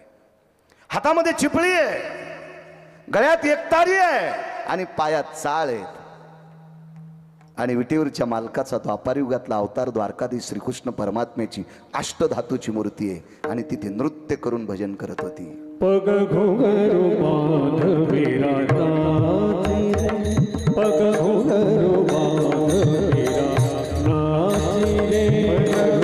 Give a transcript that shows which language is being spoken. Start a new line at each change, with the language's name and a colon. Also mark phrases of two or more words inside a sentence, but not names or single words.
Marathi: हातामध्ये चिपळी आहे, गळ्यात एकतारी आहे आणि पायात चाळ आहेत. आणि विटेवरच्या मालकाचा द्वापार युगातला अवतार द्वारकाधीश श्रीकृष्ण परमात्म्याची अष्टधातूची मूर्ती आहे आणि तिथे नृत्य करून भजन करत होती.
Hindi: पग घुंघरू बांध मेरा नाची रे, पग घुंघरू बांध मेरा नाची रे, पग